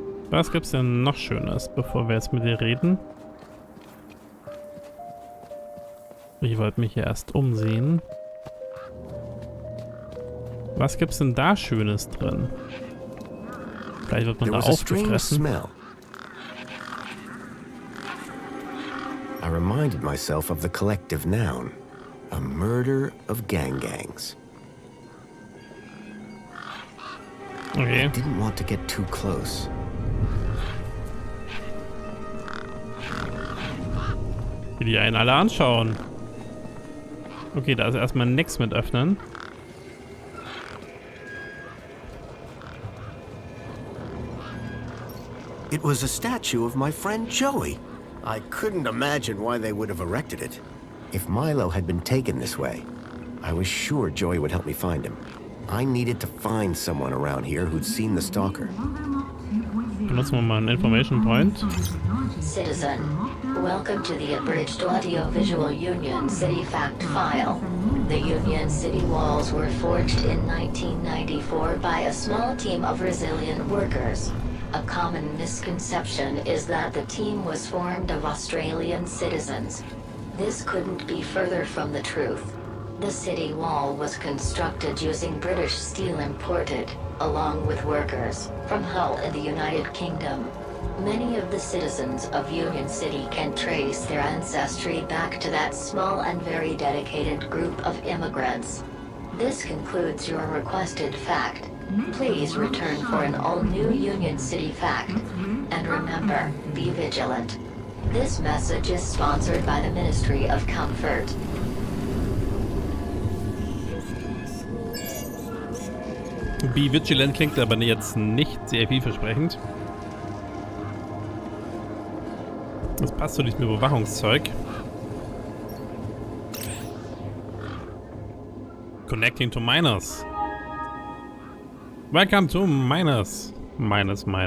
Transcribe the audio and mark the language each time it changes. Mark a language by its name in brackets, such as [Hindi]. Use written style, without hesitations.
[German] Was gibt's denn noch Schönes, bevor wir jetzt mit dir reden? Ich wollte mich hier erst umsehen. Was gibt's denn da Schönes drin? Vielleicht wird man da aufgefressen. [English] Smell. I reminded myself of the collective noun. A murder of gangs. Okay. I didn't want to get too close. [German] Wie die einen alle anschauen. Okay, da ist erstmal nichts mit öffnen. [English] It was a statue of my friend Joey. I couldn't imagine why they would have erected it. If Milo had been taken this way, I was sure Joey would help me find him. I needed to find someone around here who'd seen the stalker. [German] Benutzen wir mal einen Information Point. [English] Citizen, welcome to the abridged audio-visual Union City Fact File. The Union City walls were forged in 1994 by a small team of resilient workers. A common misconception is that the team was formed of Australian citizens. This couldn't be further from the truth. The city wall was constructed using British steel imported, along with workers, from Hull in the United Kingdom. Many of the citizens of Union City can trace their ancestry back to that small and very dedicated group of immigrants. This concludes your requested fact. Please return for an all-new Union City fact. And remember, be vigilant. This message is sponsored by the Ministry of Comfort. Be vigilant [German] klingt aber jetzt nicht sehr vielversprechend. Das passt zu diesem Überwachungszeug. [English] Connecting to miners. Welcome to miners. Minus.